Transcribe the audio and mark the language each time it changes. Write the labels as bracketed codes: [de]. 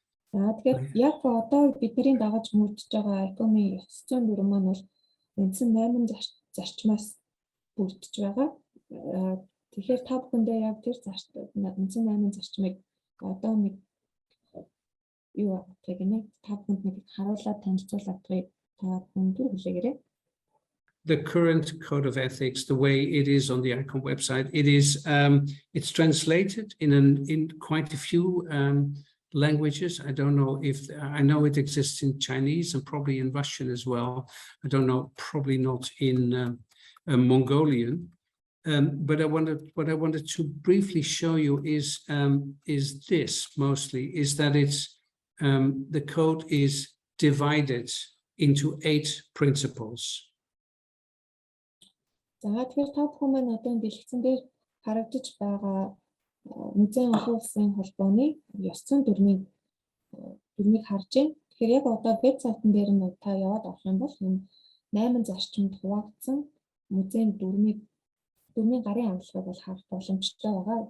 [mn] Тэгэхээр яг одоо бидний дагаж мөрдөж байгаа ICOM-ийн ёс зүйн дүрм маань бол үндсэн 8 зарчмаас бүрдэж байгаа. Тэгэхээр та бүхэндээ яг тэр үндсэн 8 зарчмыг одоо нэг юу гэх юм та бүхэнд нэг харуулаад танилцуулаад та бүхэнд хүлээгээрэй. [en] The current code of ethics, the way it is on the ICOM website, it's translated in quite a few languages. I don't know if I know it exists in Chinese and probably in Russian as well. I don't know, probably not in Mongolian. But what I wanted to briefly show you is this mostly is that the code is divided into 8 principles. [mn] За тэгэхээр та бүхэн маань одоо энэ бэлтгэсэн дээр харагдаж байгаа Музейн улсын холбооны ёс зүйн дүрмийг харж байна. Тэгэхээр яг одоо веб сайтн дээр нь та яваад авах юм бол энэ 8 зарчимд хуваагдсан Музейн дүрмийн гарын амлалгыг бол харах боломжтой байгаа.